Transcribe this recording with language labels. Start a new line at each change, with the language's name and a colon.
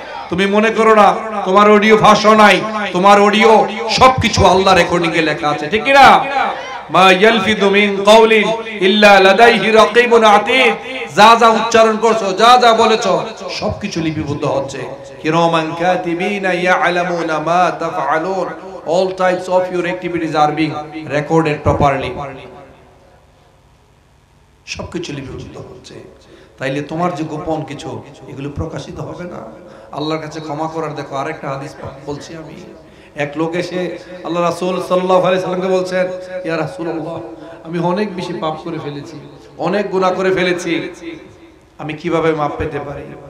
Bangla: তুমি মনে করো না তোমার অডিও ভাষা নাই, তোমার অডিও সবকিছু আল্লাহ রেকর্ডিং এ লেখা আছে, ঠিক কি না?
Arabic: মা ইয়ালফিদু মিন কাওলিন ইল্লা লাদাইহি রাকিবুন আতীদ।
Bangla: যা যা উচ্চারণ করছো, যা যা বলেছো, সবকিছু লিপিবদ্ধ হচ্ছে।
Arabic: কিরামান কাতিবিনা ইয়ালামুনা মা তাফআলুন।
English: All types of your activities are being recorded properly.
Bangla: সবকিছু লিপিবদ্ধ হচ্ছে। তাইলে তোমার যে গোপন কিছু, এগুলো প্রকাশিত হবে না। আল্লাহর কাছে ক্ষমা করার, দেখো আরেকটা হাদিস বলছি আমি। এক লোক এসে আল্লাহ রাসূল সাল্লাল্লাহু আলাইহি সাল্লামকে বলছেন, ইয়া রাসূলুল্লাহ, আমি অনেক বেশি পাপ করে ফেলেছি, অনেক গুনাহ করে ফেলেছি, আমি কিভাবে মাপ পেতে পারি?